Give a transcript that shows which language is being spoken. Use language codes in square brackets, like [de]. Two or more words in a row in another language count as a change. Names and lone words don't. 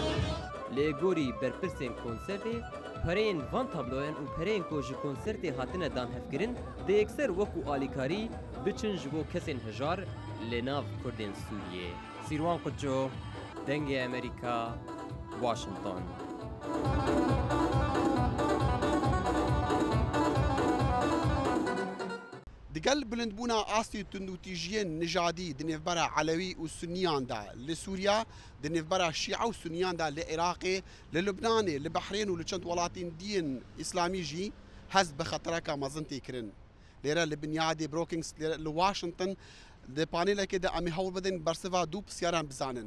[ku] Lê gorî berpirsên konsertê pereyên van tabloyan û pereyên ku ji konsertê hatine danhevkirin dê yekser wekû alîkarî biçin ji bo kesên hijar li nav Kurdên Sûriyê. Sîrwan Qutço, Dengê Amerîka, Washington. دگەل بلندبوونا ئاستی تونندوتیژیên nijadî di nêvbera Elewî û Sunniyan da li Sûriya di nêvbera Şîa û Sunniyan da li Iraqê li Lubnanê li Behrên û li çend welatên dîyên İslamî jî hez bi xetereka mezin tê kirin. Lêre li Binyadê Brookings li Washington di panêlekê de em ê hewl bidin bersiva dû pisyaran bizanin.